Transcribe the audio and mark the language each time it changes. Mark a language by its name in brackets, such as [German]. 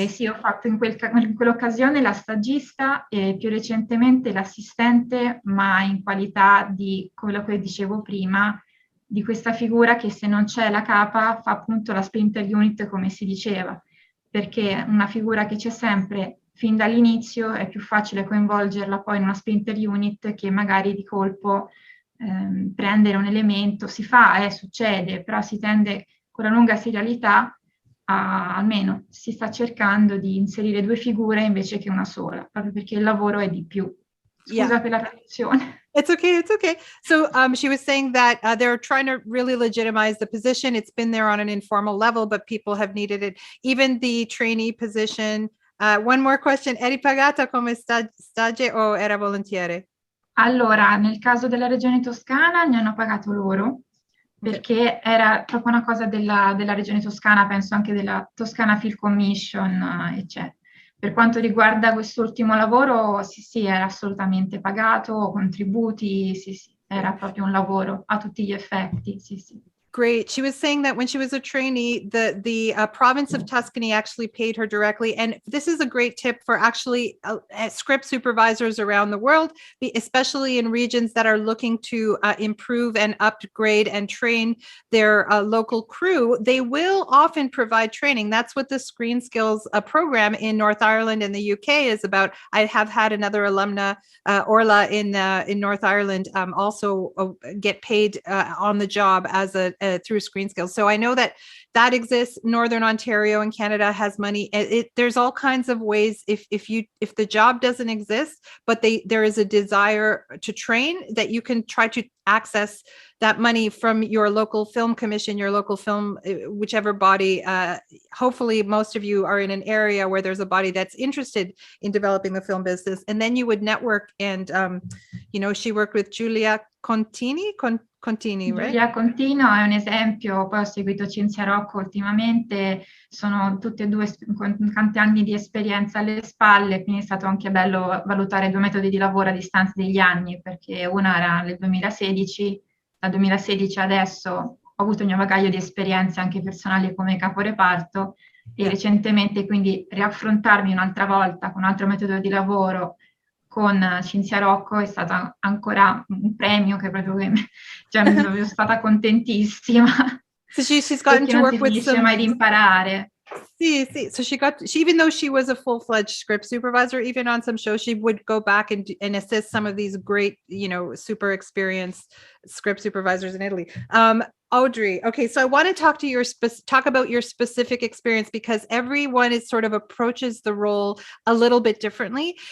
[Italian] E sì, ho fatto in quell'occasione la stagista e più recentemente l'assistente, ma in qualità di quello che dicevo prima, di questa figura che, se non c'è la capa, fa appunto la splinter unit, come si diceva, perché una figura che c'è sempre fin dall'inizio è più facile coinvolgerla poi in una splinter unit che magari di colpo prendere un elemento, succede, però si tende con la lunga serialità almeno si sta cercando di inserire due figure invece che una sola, proprio perché il lavoro è di più. Scusa per la traduzione. [English] It's okay. So she was saying that they're trying to really legitimize the position. It's been there on an informal level, but people have needed it. Even the trainee position. One more question. [Italian] Eri pagata come stage o era volontiere? Allora, nel caso della regione toscana mi hanno pagato loro, perché era proprio una cosa della regione toscana, penso anche della Toscana Film Commission, eccetera. Per quanto riguarda quest'ultimo lavoro, sì, era assolutamente pagato, contributi, sì, era proprio un lavoro a tutti gli effetti, sì. [English] Great. She was saying that when she was a trainee, the province of Tuscany actually paid her directly. And this is a great tip for actually script supervisors around the world, especially in regions that are looking to improve and upgrade and train their local crew. They will often provide training. That's what the Screen Skills program in North Ireland and the UK is about. I have had another alumna, Orla, in North Ireland, also get paid on the job as through Screen Skills. So I know that exists. Northern Ontario in Canada has money. There's all kinds of ways. If the job doesn't exist, but there is a desire to train, that you can try to access that money from your local film commission, your local film, whichever body. Hopefully most of you are in an area where there's a body that's interested in developing the film business, and then you would network. And she worked with Giulia Contini, right? [Italian] Giulia Contino è un esempio, poi ho seguito Cinzia Rocco ultimamente, sono tutte e due con tanti anni di esperienza alle spalle, quindi è stato anche bello valutare due metodi di lavoro a distanza degli anni, perché una era nel 2016, dal 2016 adesso ho avuto il mio bagaglio di esperienze anche personali come caporeparto, e recentemente quindi riaffrontarmi un'altra volta con un altro metodo di lavoro con Cinzia Rocco è stata ancora un premio che proprio cioè, mi sono stata contentissima. [English] So she's gotten to work with some. [Italian] Mai di imparare. [English] See. So even though she was a full-fledged script supervisor, even on some shows, she would go back and assist some of these great, super experienced script supervisors in Italy. Audrey, okay, so I want to talk about your specific experience, because everyone is sort of approaches the role a little bit differently.